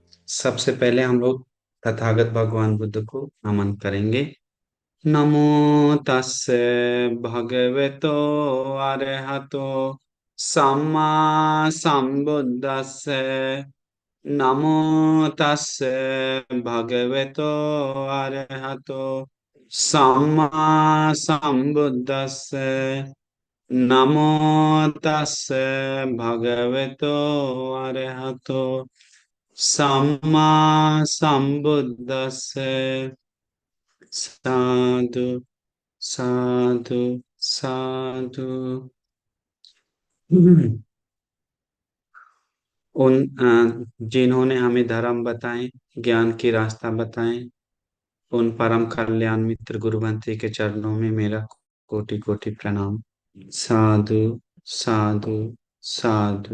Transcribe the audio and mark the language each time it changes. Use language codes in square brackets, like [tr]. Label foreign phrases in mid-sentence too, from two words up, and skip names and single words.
[hi] सबसे पहले हम लोग तथागत भगवान बुद्ध को नमन करेंगे। [pi] नमो तस्से भगवतो अरहतो सम्मा संबुद्दस्से। नमो तस्से भगवतो अरहतो सम्मा संबुद्दस्से। नमो तस्से भगवतो अरहतो सम्मा संबुद्दस्से। साधु साधु साधु। [hi] जिन्होंने हमें धर्म बताए, ज्ञान की रास्ता बताए, उन परम कल्याण मित्र गुरुवंती के चरणों में मेरा कोटि कोटि प्रणाम। [pi] साधु साधु साधु।